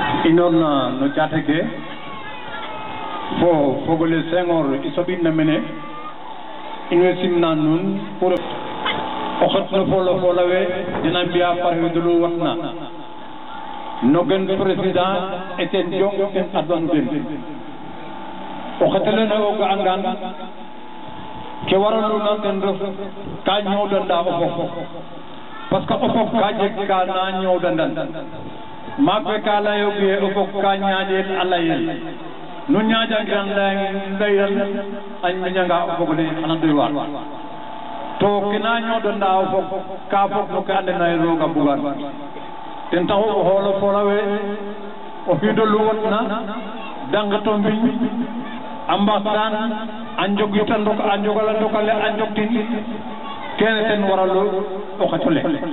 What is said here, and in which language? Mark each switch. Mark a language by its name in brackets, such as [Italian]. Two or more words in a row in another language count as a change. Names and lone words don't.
[Serer] inorna no jate ke fo fogole Senghor isobinna mene ino simna nun pour o xotno folo folawe dina mbiya parwedulu watna no gen président eten jong ten adwan den o xetelene o ga angan ke waraluna ten ref ka ñowdanda o fof [French] parce que [Serer] o fof ka jeg ka na ñowdandan maak we ka layoge o fof ka ñaƴel a layel nu ñaƴangiran layal a miñanga o fogole xana doy waar to ke na ñowdanda o fof ka fof no ke ande naye roga bugan ten taxu o xoolo folawe o xiido lu watna dangato mbiñ a mbaxtaan a njogita ndok a njogala ndokale a njoktin kene ten waralu o xetole